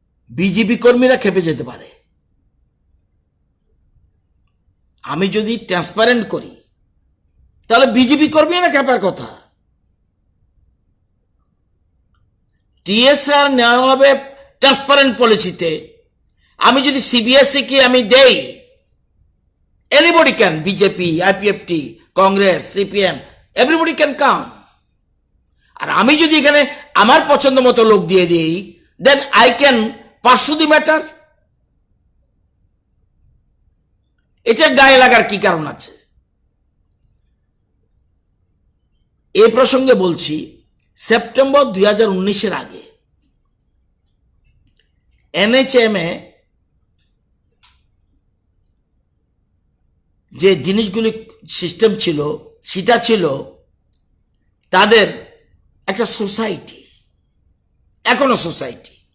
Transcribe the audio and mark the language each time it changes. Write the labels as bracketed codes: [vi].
[bn] BJP কর্মীরা খেপে যেতে পারে। আমি যদি ট্রান্সপারেন্ট করি তাহলে বিজেপি কর্মীরা খেপার কথা। টিএসআর নেওয়া হবে ট্রান্সপারেন্ট পলিসিতে। আমি যদি সিবিএসই কে আমি দেই, [en] anybody can, BJP, IPFT, Congress, CPM, everybody can come. [bn] আর আমি যদি এখানে আমার পছন্দ মতো লোক দিয়ে দিই, [en] then I can pursue the matter. [bn] এটা গায়ে লাগার কি কারণ আছে? এই প্রসঙ্গে বলছি, সেপ্টেম্বর 2019-এর আগে NHM এ যে জিনিসগুলি সিস্টেম ছিল সেটা ছিল তাদের একটা সোসাইটি, এখনো সোসাইটি।